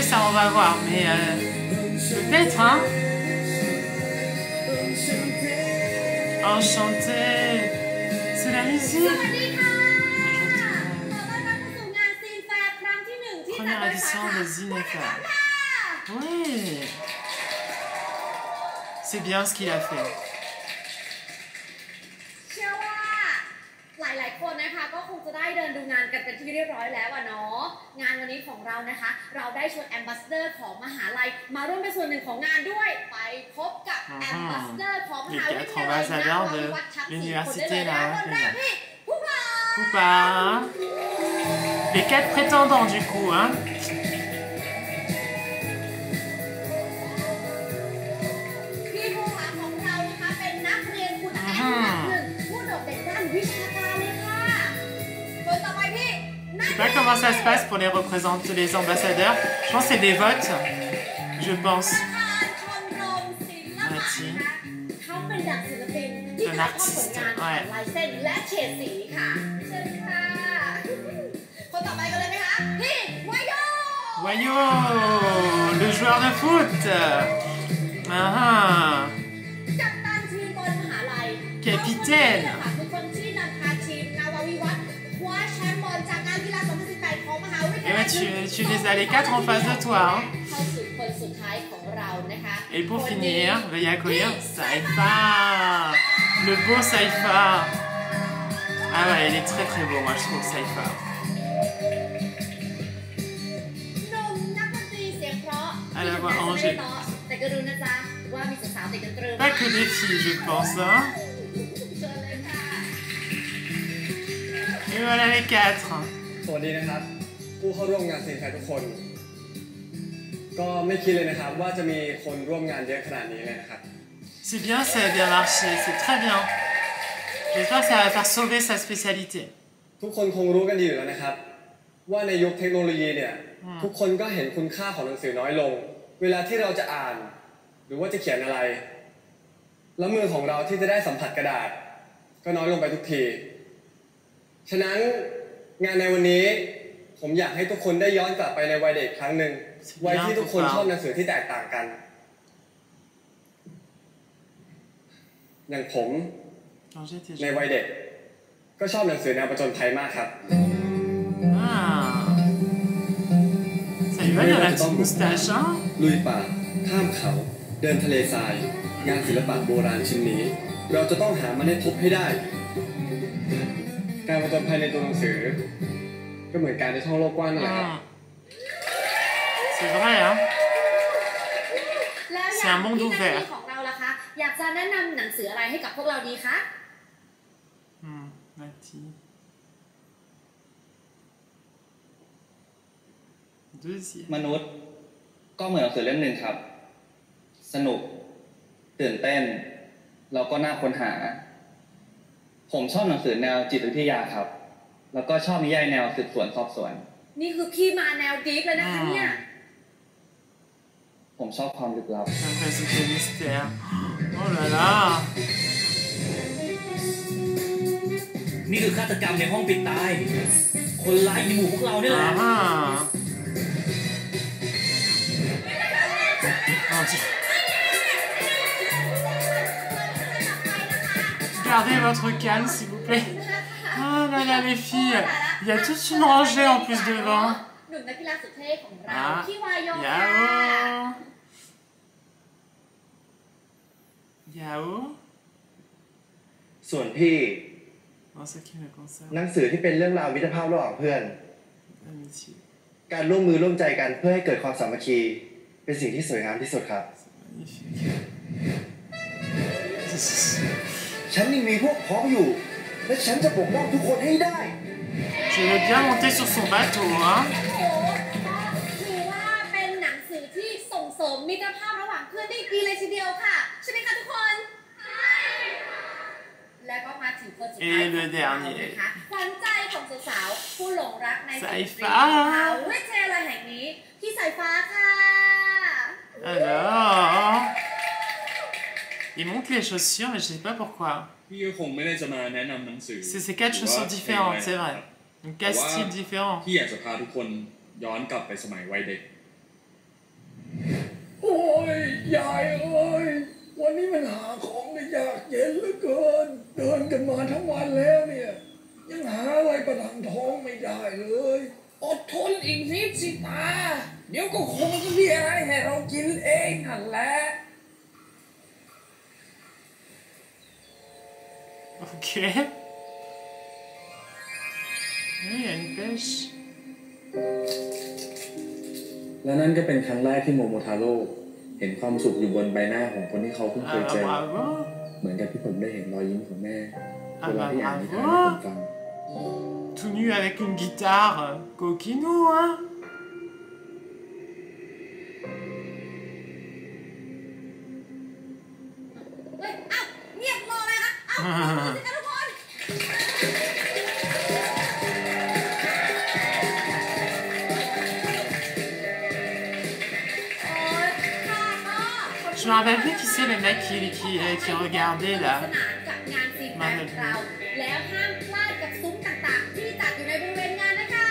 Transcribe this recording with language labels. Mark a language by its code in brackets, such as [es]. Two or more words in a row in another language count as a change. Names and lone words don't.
[fr] Ça, on va voir. Mais peut-être, hein? Enchanté. C'est la musique. Première édition de Zinefa. Oui. C'est bien ce qu'il a fait. [th] เชื่อว่าหลายๆคนนะคะก็คงจะได้เดินดูงานกันเป็นที่เรียบร้อยแล้วอะเนาะงานวันนี้ของเรานะคะเราได้ชวนแอมบาสเดอร์ของมหาลัยมาร่วมเป็นส่วนหนึ่งของงานด้วยไปพบกับแอมบาสเดอร์ของมหาวิทยาลัยณวาวิททั้ง4 คนได้เลยนะคนแรกพี่ผู้ผา [fr] Poupa. Les 4 prétendants du coup, hein. [th] พี่ผู้ผาของเรานะคะเป็นนักเรียนคุณภาพอันดับ 1ผู้โดดเด่นด้านวิชาการเลยค่ะคนต่อไปพี่ [fr] Je sais pas comment ça se passe pour les représenter les ambassadeurs. Je pense que c'est des votes. Je pense. [th] เขาเป็นดักศิลปินที่ถ่ายทอดผลงานผ่านลายเส้นและเฉดสีค่ะเชิญค่ะคนต่อไปกันเลยไหมคะพี่วายโย [fr] Wayo, le joueur de foot. Ah, [th] กัปตันทีมบอลมหาลัย [fr] Capitaine. [th] คือคนที่นำพาทีมนาวาวิวัฒน์คว้าแชมป์บอลจากงานกีฬา2018ของมหาวิท [fr] Et [th] ยาลั [fr] ouais, [th] ย [fr] tu les as les 4 en face de toi. Hein. [th] เข้าสู่คนสุดท้ายของเรานะคะ [fr] Et pour finir, veuillez accueillir Saifa. Le beau Saifa. Ah ouais, il est très très beau, moi je trouve Saifa. [th] หนุ่มนักดนตรีเสียงเพราะ [fr] À la voix Angers. [th] แต่ก็รู้นะจ๊ะว่ามีสาวๆติดกันตรึม [fr] Pas que des filles, je pense. Hein. [th] เชิญเลยค่ะ [fr] Et voilà les 4. [th] สวัสดีนะครับผู้เข้าร่วมงานซีนแฟร์ทุกคน ก็ไม่คิดเลยนะครับว่าจะมีคนร่วมงานเยอะขนาดนี้เลยนะครับ [fr] C'est bien, ça a bien marché, c'est très bien. J'espère que ça va faire sauver sa spécialité. [th] ทุกคนคงรู้กันดีอยู่แล้วนะครับ ว่าในยุคเทคโนโลยีเนี่ยทุกคนก็เห็นคุณ ค่าของหนังสือน้อยลง เวลาที่เราจะอ่าน หรือว่าจะเขียนอะไร แล้วมือของเราที่จะได้สัมผัสกระดาษ ก็น้อยลงไปทุกที ฉะนั้นงานในวันนี้ผมอยากให้ทุกคนได้ย้อนกลับไปในวัยเด็กครั้งหนึ่งวัยที่ทุกคนชอบหนังสือที่แตกต่างกัน อย่างผมในวัยเด็กก็ชอบหนังสือแนวผจญภัยมากครับ [fr] Ah. là, il y a la petite moustache, hein. [th] ลุยป่าข้ามเขาเดินทะเลทรายงานศิลปะโบราณชิ้นนี้ เราจะต้องหามันให้พบให้ได้ การผจญภัยในตัวหนังสือ ก็เหมือนการได้ท่องโลกกว้างนั่นแหละครับ [fr] C'est vrai, hein. [th] แล้วอย่างที่หน้าที่ของเราล่ะคะอยากจะแนะนำหนังสืออะไรให้กับพวกเราดีคะ [fr] Nati. Deuxième. [th] มนุษย์ก็เหมือนหนังสือเล่มหนึ่งครับ สนุกตื่นเต้นแล้วก็น่าค้นหา ผมชอบหนังสือแนวจิตวิทยาครับ แล้วก็ชอบนิยายแนวสืบสวนสอบสวน นี่คือพี่มาแนวดีฟเลยนะคะเนี่ย ผมชอบความลึกลับ [fr] Simplicité mystère. Oh là là. [th] นี่คือฆาตกรรมในห้องปิดตาย คนร้ายในหมู่พวกเราเนี่ยแหละ [fr] Gardez votre calme, s'il vous plaît. Oh là là, les filles. Il y a toute une rangée en plus devant. [th] หนุ่มนักกีฬาสุดเท่ของเราพี่วายโยค่ะ [fr] Yao. [th] ส่วนพี่ [fr] Oh, ça qui me concerne. [th] หนังสือที่เป็นเรื่องราวมิตรภาพระหว่างเพื่อน [fr] Amitié. [th] การร่วมมือร่วมใจกันเพื่อให้เกิดความสามัคคีเป็นสิ่งที่สวยงามที่สุดครับ [fr] Magnifique. [th] ฉันยังมีพวกพ้องอยู่ และฉันจะปกป้องทุกคนให้ได้ [fr] Je veux bien monter sur son bateau, hein. [th] โอ้โหถือว่าเป็นหนังสือที่ส่งเสริมมิตรภาพระหว่างเพื่อนได้ดีเลยทีเดียวค่ะใช่ไหมคะทุกคนแล้วก็มาถึงคนสุดท้ายของเรานะคะขวัญใจของสาวๆผู้หลงรักในศิลปินมหาวิทยาลัยแห่งนี้พี่สายฟ้าค่ะ [fr] Alors. Il monte les chaussures, mais je sais pas pourquoi. [th] พี่ก็คงไม่ได้จะมาแนะนำหนังสือ [fr] C'est 4 chaussures différentes, c'est vrai. Donc 4 styles différents. [th] พี่อยากจะพาทุกคนย้อนกลับไปสมัยวัยเด็ก โอ้ยยายเอ้ยวันนี้มันหาของได้ยากเย็นเหลือเกิน เดินกันมาทั้งวันแล้วเนี่ยยังหาอะไรประทังท้องไม่ได้เลยอดทนอีกนิดสิตาเดี๋ยวก็คงจะมีอะไรให้เรากินเองนั่นแหละ [fr] Ok. Oui, il y a une pêche. [th] และนั่นก็เป็นครั้งแรกที่โมโมทาโร่เห็นความสุขอยู่บนใบหน้าของคนที่เขาเพิ่งเคยเจอ [fr] Bravo. [th] เหมือนกับที่ผมได้เห็นรอยยิ้มของแม่ [fr] Ah [th] เวลา [fr] bah [th] ที่อ่านนิทานให้ผม [fr] bravo. [th] ฟัง [fr] Tout nu avec une guitare. Coquinou, hein. [th] เฮ้ยอ้าวเงียบรอเลยนะอ้าวสิคะทุกคน [fr] Je me rappelle plus qui c'est le mec qui regardait là. [th] สนานกับงานฟีดแบ็กเราแล้วห้ามพลาดกับซุ้มต่างๆที่จัดอยู่ในบริเวณงานนะคะ